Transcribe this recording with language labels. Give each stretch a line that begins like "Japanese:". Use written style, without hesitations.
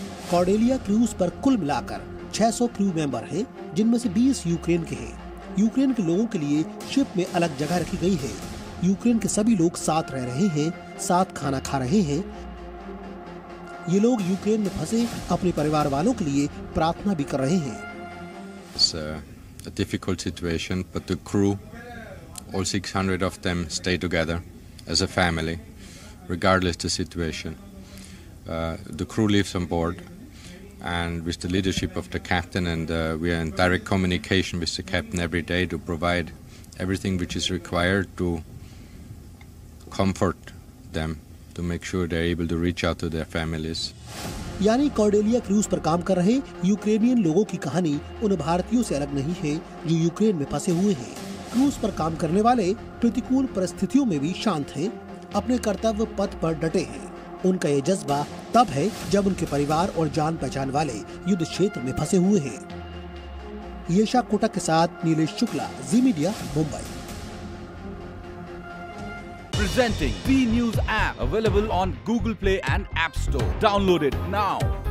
Hindi: Cordelia cruise पर कुल मिलाकर 600 क्रू मेंबर हैं, जिनमें से 20 यूक्रेन के हैं। यूक्रेन के लोगों के लिए शिप में अलग जगह रखी गई है। यूक्रेन के सभी लोग साथ रह रहे हैं, साथ खाना खा रहे हैं। ये लोग यूक्रेन में फंसे अपने परिवार वालों के लिए प्रार्थना भी कर रहे हैं।
English: It's a difficult situation, but the crew, all 600 of them, stay together as a family, regardless the situation. The crew lives on board, and with the leadership of the captain, and we are in direct communication with the captain every day to provide everything which is required to comfort them, to make sure they're able to reach out to their families.
Hindi: यानी Cordelia cruise पर काम कर रहे Ukrainian लोगों की कहानी उन भारतीयों से अलग नहीं है जो यूक्रेन में फंसे हुए हैं। क्रूज पर काम करने वाले प्रतिकूल परिस्थितियों में भी शांत हैं, अपने कर्तव्य पथ पर डटे हैं। उनका ये जज्बा तब है जब उनके परिवार और जान पहचान वाले युद्ध क्षेत्र में फंसे हुए हैं। येशा कोटक के साथ नीलेश शुक्ला, जी media, Mumbai.
English: Presenting B News app, available on Google Play and App Store. Download it now.